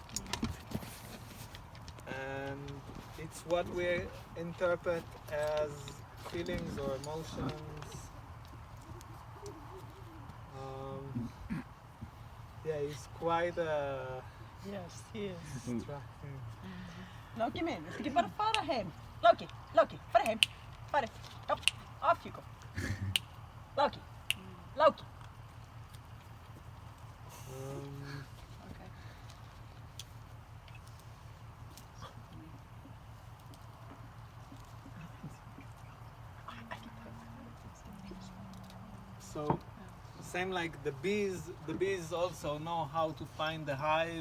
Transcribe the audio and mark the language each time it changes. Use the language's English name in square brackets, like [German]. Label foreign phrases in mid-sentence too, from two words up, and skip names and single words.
[English] And it's what we interpret as feelings or emotions. Yeah, he's quite Yes, he is. distracting. [Icelandic] Loki min, viltu ekki bara fara heim? Loki, fara heim. Fara. Já, [English] off you go. Loki. Okay. So, same like the bees also know how to find the hive.